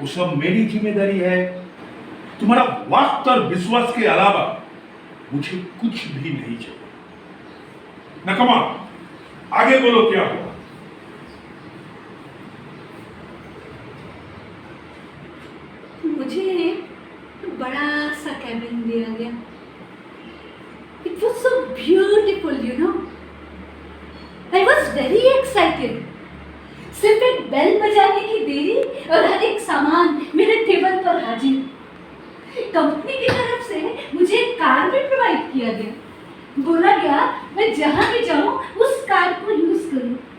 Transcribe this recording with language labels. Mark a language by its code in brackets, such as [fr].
[hi] वो सब मेरी जिम्मेदारी है। तुम्हारा वक्त और विश्वास के अलावा मुझे कुछ भी नहीं चाहिए। नकमा, आगे बोलो क्या हुआ? मुझे बड़ा सा कैबिन दिया गया। [en] It was so beautiful, you know. I was very excited. [hi] सिर्फ एक बेल बजाने की देरी और हर एक सामान मेरे टेबल पर हाजिर। कंपनी की तरफ से मुझे एक कार भी प्रोवाइड किया गया। बोला गया मैं जहां भी जाऊं उस कार को यूज करूं।